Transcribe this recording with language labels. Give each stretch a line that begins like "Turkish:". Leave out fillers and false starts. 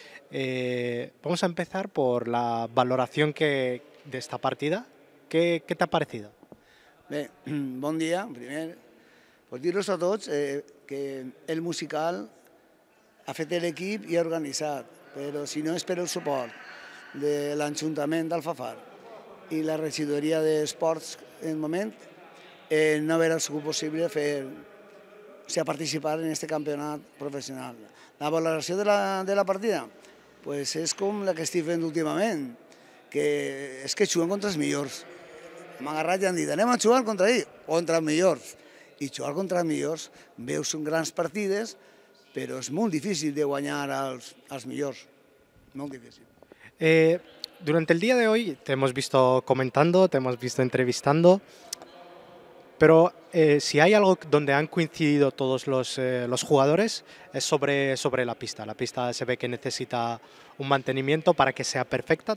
Spanish: Vamos a empezar por la valoración de esta partida. ¿Qué te ha parecido?
Catalan: Bé, bon dia, primer. Pues dir-los a tots que el musical ha fet l'equip i ha organitzat, però si no és per el suport de l'Ajuntament d'Alfafar i la regidoria d'Esports en el moment, no hauria sigut possible participar en aquest campionat professional. La valoració de la partida pues és com la que estic fent últimament, que és que juguen contra els millors. M'ha agarrat i han dit, anem a jugar contra ells, contra els millors. I jugar contra els millors, veus grans partides, però és molt difícil de guanyar als millors. Molt difícil.
Spanish: Durante el día de hoy te hemos visto comentando, te hemos visto entrevistando, pero si hay algo donde han coincidido todos los jugadores es sobre la pista. La pista se ve que necesita un mantenimiento para que sea perfecta.